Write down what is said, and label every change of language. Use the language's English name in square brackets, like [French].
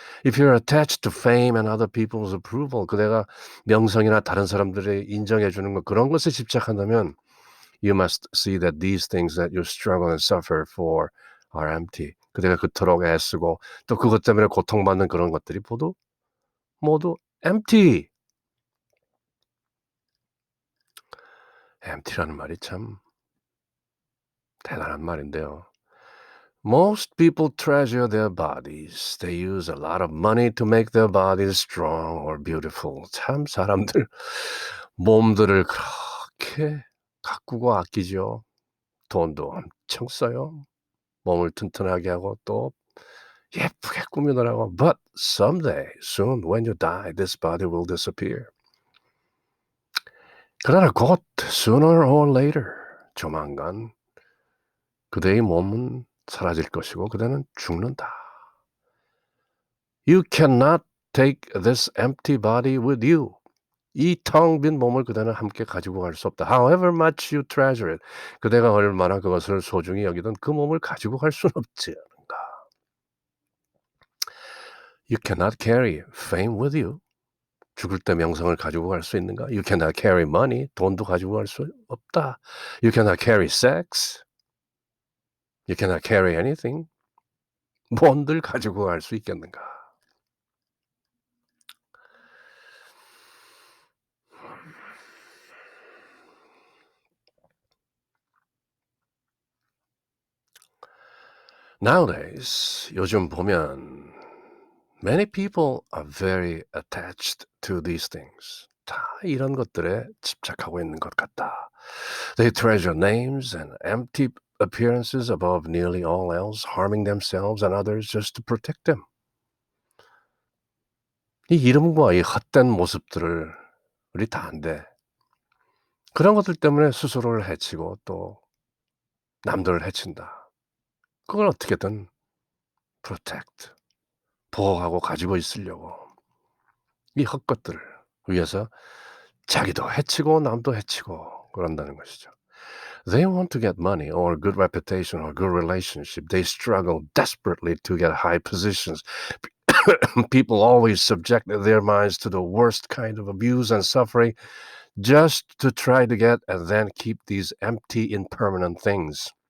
[English] If you're attached to fame and other people's approval, [Korean] 그대가 명성이나 다른 사람들이 인정해 주는 것 그런 것에 집착한다면 [English] you must see that these things that you struggle and suffer for are empty. [Korean] 그대가 그토록 애쓰고 또 그것 때문에 고통받는 그런 것들이 모두 empty. empty라는 말이 참 대단한 말인데요. [English] Most people treasure their bodies. They use a lot of money to make their bodies strong or beautiful. [Korean] 참 사람들 몸들을 그렇게 가꾸고 아끼죠. 돈도 엄청 써요. 몸을 튼튼하게 하고 또 예쁘게 꾸미느라고. [English] But someday, soon, when you die, this body will disappear. [Korean] 그러나 곧 [English] sooner or later, [Korean] 조만간 그대의 몸은 사라질 것이고 그대는 죽는다. [English] You cannot take this empty body with you. [Korean] 이 텅 빈 몸을 그대는 함께 가지고 갈 수 없다. [English] However much you treasure it. [Korean] 그대가 얼마나 그것을 소중히 여기든 그 몸을 가지고 갈 수는 없지 않은가. [English] You cannot carry fame with you. [Korean] 죽을 때 명성을 가지고 갈 수 있는가? [English] You cannot carry money. [Korean] 돈도 가지고 갈 수 없다. [English] You cannot carry sex. You cannot carry anything. [Korean] 뭔들 가지고 갈 수 있겠는가? [English] Nowadays, [Korean] 요즘 보면 [English] many people are very attached to these things. [Korean] 다 이런 것들에 집착하고 있는 것 같다. [English] They treasure names and empty appearances above nearly all else, harming themselves and others just to protect them. [Korean] 이 이름과 이 헛된 모습들을 우리 다 안돼. 그런 것들 때문에 스스로를 해치고 또 남들을 해친다. 그걸 어떻게든 protect, 보호하고 가지고 있으려고 이 헛것들을 위해서 자기도 해치고 남도 해치고 그런다는 것이죠. [English] They want to get money or good reputation or good relationship. They struggle desperately to get high positions. People always subject their minds to the worst kind of abuse and suffering just to try to get and then keep these empty, impermanent things.